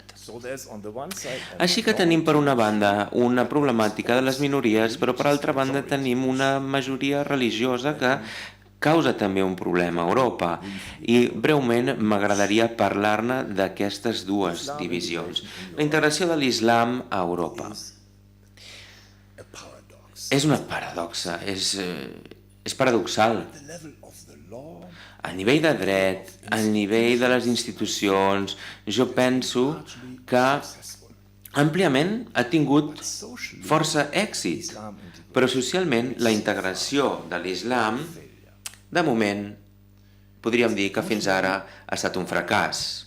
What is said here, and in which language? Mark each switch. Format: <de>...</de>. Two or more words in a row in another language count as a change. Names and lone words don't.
<ca>Així que tenim per una banda una problemàtica de les minories, però per altra banda tenim una majoria religiosa que causa també un problema a Europa, i breument m'agradaria parlar-ne d'aquestes dues divisions. La integració de l'islam a Europa és una paradoxa, és És paradoxal.</ca> <en>the level of the law,</en> <ca>A nivell de dret, a nivell de les institucions, jo penso que àmpliament ha tingut força èxit, però socialment la integració de l'islam, de moment, podríem dir que fins ara ha estat un fracàs.</ca>